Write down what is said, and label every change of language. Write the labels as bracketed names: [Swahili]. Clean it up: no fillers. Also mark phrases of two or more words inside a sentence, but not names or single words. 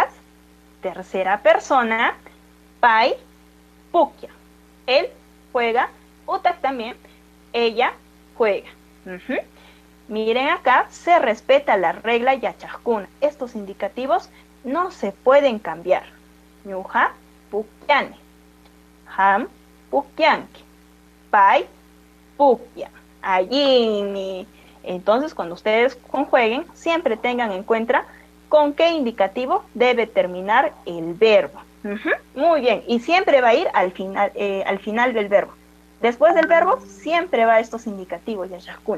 [Spanish] Tercera persona, [Quechua] pai pukya. [Spanish] Él juega. Utak también. Ella juega. Miren acá, se respeta la regla yachakuna. Estos indicativos no se pueden cambiar. [Quechua] Ñuja pukyani. Ham pukyanki. Pai pukya. [Spanish] Allí. Entonces, cuando ustedes conjueguen, siempre tengan en cuenta con qué indicativo debe terminar el verbo. Muy bien, y siempre va a ir al final del verbo. Después del verbo, siempre va a estos indicativos, yachakuna.